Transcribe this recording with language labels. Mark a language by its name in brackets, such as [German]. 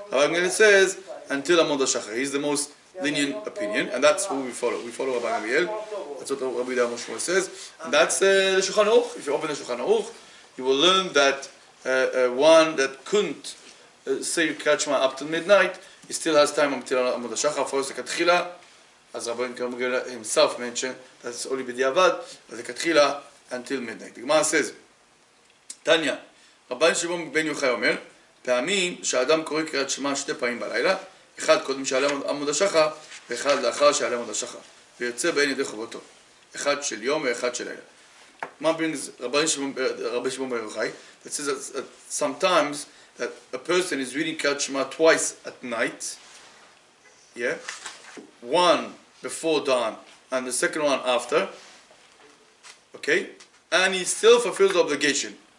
[English] Rabbi Gamliel says until Amud HaShachar. He's the most lenient opinion, and that's who we follow. We follow Rabbi Gamliel. That's what Rabbi Mashmur says, and that's the Shulchan Aruch. If you open the Shulchan Aruch, you will learn that one that couldn't say Kriyat Shema up till midnight, he still has time until Amud HaShachar. First the Katchila, as Rabbi Gamliel himself mentioned, that's only b'diavad, the Katchila until midnight. The Gemara says, [Hebrew] Tanya, Rabban Shimon ben Yochai אומר, פעמים שהאדם קורא קריאת שמע שתי פעמים בלילה, אחד קודם שעלה עמוד השחר, ואחד לאחר שעלה עמוד השחר, ויוצא בין ידי חובתו, אחד של יום ואחד של לילה. [English] מה brings Rabban Shimon ben Yochai? That says that sometimes that a person is reading Kriyat Shema twice at night, yeah, one before dawn and the second one after, okay, and he still fulfills the obligation.